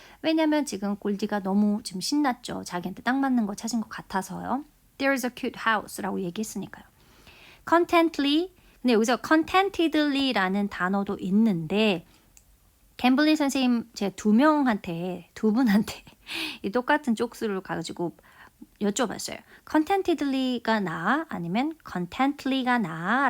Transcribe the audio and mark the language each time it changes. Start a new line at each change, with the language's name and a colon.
Korean: 왜냐면 지금 골디가 너무 지금 신났죠. 자기한테 딱 맞는 거 찾은 것 같아서요.
English: There's a cute house
Korean: 라고 얘기했으니까요. Contently, 근데 여기서 contentedly라는 단어도 있는데 캠블리 선생님 제가 두 분한테 이 똑같은 쪽수를 가지고 여쭤봤어요. contentedly가 나아? 아니면 contently가 나아?